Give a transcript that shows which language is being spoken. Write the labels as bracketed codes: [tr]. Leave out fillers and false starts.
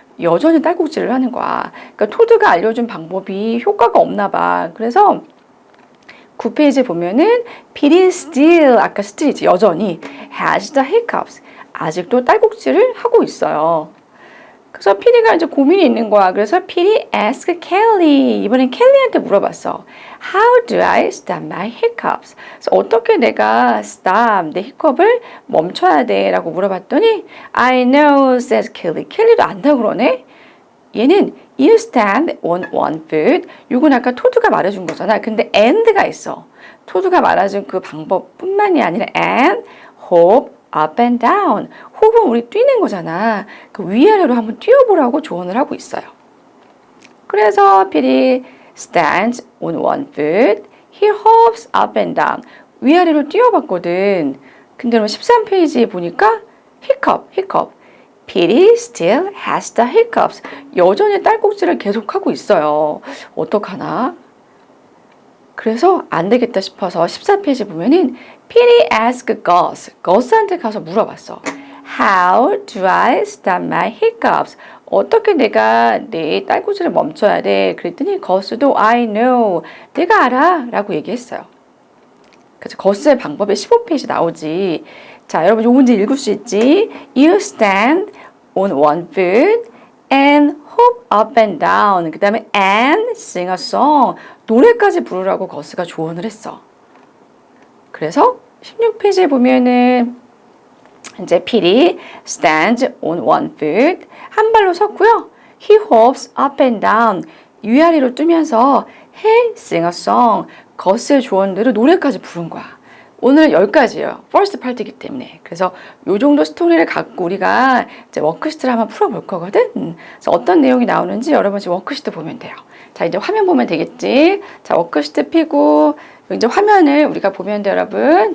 [ko] 여전히 딸꾹질을 하는 거야. 그러니까 토드가 알려준 방법이 효과가 없나 봐. 그래서 9페이지 보면은 [en] PD still, [ko] 아까 still이지, 여전히 [en] has the hiccups. [ko] 아직도 딸꾹질을 하고 있어요. 그래서 PD가 이제 고민이 있는 거야. 그래서 [en] PD ask Kelly. [ko] 이번엔 켈리한테 물어봤어. [en] How do I stop my hiccups? [ko] 그래서 어떻게 내가 stop, 내 히컵을 멈춰야 돼? 라고 물어봤더니 [en] I know, says Kelly. [ko] 켈리도 안다고 그러네? 얘는 [en] you stand on one foot. [ko] 이건 아까 토드가 말해준 거잖아. 근데 and가 있어. 토드가 말해준 그 방법뿐만이 아니라 and, [en] hop, up and down. [ko] 홉은 우리 뛰는 거잖아. 그 위아래로 한번 뛰어보라고 조언을 하고 있어요. 그래서 [en] PD stands on one foot. He hops up and down. [ko] 위아래로 뛰어봤거든. 근데 13페이지에 보니까 hiccup. [en] PD still has the hiccups. [ko] 여전히 딸꾹질을 계속하고 있어요. 어떡하나? 그래서 안 되겠다 싶어서 14페이지 보면은 [en] PD asked Gus [ko] 한테 가서 물어봤어. [en] How do I stop my hiccups? [ko] 어떻게 내가 내 딸꾹질을 멈춰야 돼? 그랬더니 Gus도 [en] I know. [ko] 내가 알아. 라고 얘기했어요. 그래서 Gus의 방법이 15페이지 나오지. 자, 여러분 이 문제 읽을 수 있지? [en] You stand on one foot and hop up and down. [ko] 그 다음에 [en] and sing a song. [ko] 노래까지 부르라고 거스가 조언을 했어. 그래서 16페이지에 보면은 이제 [en] PD stands on one foot. [ko] 한 발로 섰고요. [en] He hops up and down. [ko] 위아래로 뜨면서 [en] Hey, sing a song. [ko] 거스의 조언대로 노래까지 부른 거야. 오늘은 여기까지예요. 퍼스트 파트이기 때문에. 그래서 요 정도 스토리를 갖고 우리가 이제 워크시트를 한번 풀어볼 거거든. 그래서 어떤 내용이 나오는지 여러분 지금 워크시트 보면 돼요. 자, 이제 화면 보면 되겠지. 자, 워크시트 피고 이제 화면을 우리가 보면 돼, 여러분.